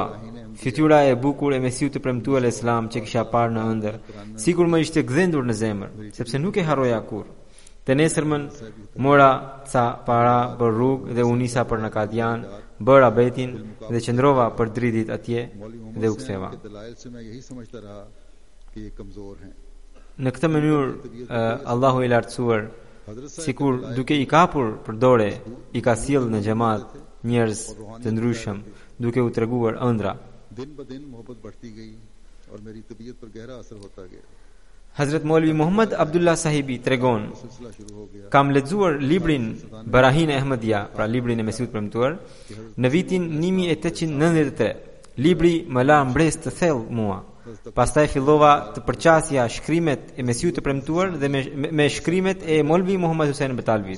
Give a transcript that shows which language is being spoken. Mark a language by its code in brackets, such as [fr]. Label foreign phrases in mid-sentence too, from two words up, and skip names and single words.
[sq] Fytyra e bukur e Mesiut të premtuar Islam që kisha parë në ëndër, sikur më ishte gdhendur në zemër, sepse nuk e harroja kurrë. Të nesërmën mora ca para për rrugë dhe u nisa për në Kadian, bëra betin dhe qëndrova për dritit atje dhe u ktheva. [ur] کے دلائل سے میں یہی سمجھتا رہا کہ یہ کمزور ہیں. [sq] Në këtë mënyrë Allahu i lartësuar, sikur duke i kapur për dore, i ka sjell në xhamat njerëz të ndryshëm, duke u treguar ëndra. [ur] دن بہ دن محبت بڑھتی گئی اور میری طبیعت پر گہرا اثر ہوتا گیا. [sq] Hazrat Maulvi Muhammad Abdullah sahibi tregon, [ur] سلسلہ شروع ہو گیا. [sq] kam lexuar librin Barahin e Ahmadiyya, pra librin e Mesiut premtuar, në vitin 1893. Libri më la mbres të thellë mua. Pastaj fillova të përqasja shkrimet e Mesiut të premtuar dhe me shkrimet e Maulvi Muhammad Hussein Betalvit.